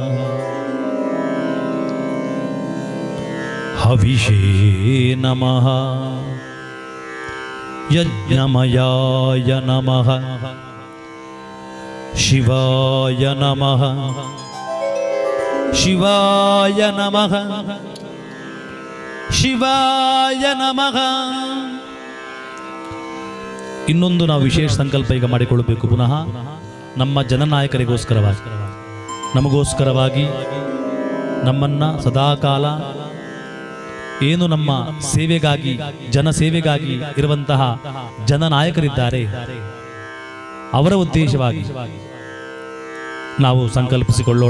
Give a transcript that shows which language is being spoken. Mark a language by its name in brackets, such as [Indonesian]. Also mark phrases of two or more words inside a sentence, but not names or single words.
[Sanskrit] ಹವಿಷೇ ನಮಃ, ಯಜ್ಞಮಯಾಯ ನಮಃ, ಶಿವಾಯ ನಮಃ, ಶಿವಾಯ ನಮಃ, ಶಿವಾಯ ನಮಃ. [Kannada] ಇನ್ನೊಂದು ನಾವು ವಿಶೇಷ ಸಂಕಲ್ಪ ಈಗ ಮಾಡಿಕೊಳ್ಳಬೇಕು. ಪುನಃ ನಮ್ಮ ಜನನಾಯಕರಿಗೋಸ್ಕರವಾಗಿ, ನಮಗೋಸ್ಕರವಾಗಿ, ನಮ್ಮನ್ನ ಸದಾಕಾಲ ಏನು ನಮ್ಮ ಸೇವೆಗಾಗಿ, ಜನಸೇವೆಗಾಗಿ ಇರುವಂತಹ ಜನನಾಯಕರಿದ್ದಾರೆ, ಅವರ ಉದ್ದೇಶವಾಗಿ ನಾವು ಸಂಕಲ್ಪಿಸಿಕೊಳ್ಳೋಣ.